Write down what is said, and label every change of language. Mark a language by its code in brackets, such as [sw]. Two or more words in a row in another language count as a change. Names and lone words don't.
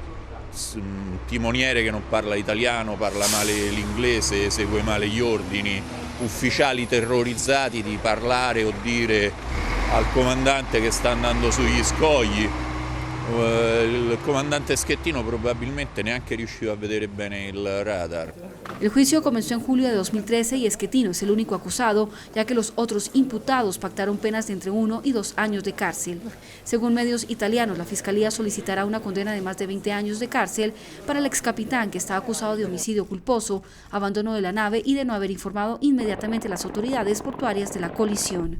[it] Un timoniere che non parla italiano, parla male l'inglese, esegue male gli ordini, ufficiali terrorizzati di parlare o dire al comandante che sta andando sugli scogli. Il comandante Schettino probabilmente neanche riusciva a vedere bene il radar. [es] El juicio comenzó en julio de 2013 y Schettino es el único acusado, ya que los otros imputados pactaron penas de entre 1 y 2 años de cárcel. Según medios italianos, la Fiscalía solicitará una condena de más de 20 años de cárcel para el excapitán, que está acusado de homicidio culposo, abandono de la nave y de no haber informado inmediatamente a las autoridades portuarias de la colisión.